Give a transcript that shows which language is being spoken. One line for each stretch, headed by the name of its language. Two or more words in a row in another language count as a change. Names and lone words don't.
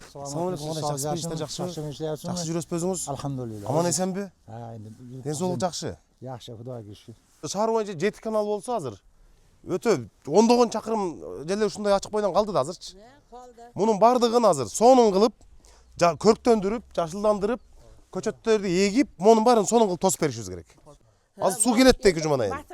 Uzbek: Assalomu alaykum. Yaxshimi, ishlar yaxshimi? Yaxshi yuribsiz o'zingiz? Alhamdulillah. Amon esenmi? Ha, endi
Kazakh: Денсаулық жақсы.
Uzbek: yaxshi, Xudoga shukr.
Kyrgyz: Шаар боюнча 7 канал болсо азыр өтө 10 чакырым жерде ушундай ачык бойдон калды да азырчы. Мунун бардыгын азыр сонун кылып, көрктөндүрүп, жашылдандырып, көчөттөрдү эгип, мунун баарын сонун кылып тосуп беришибиз керек. Азыр суу келет да 2 жумадан кийин.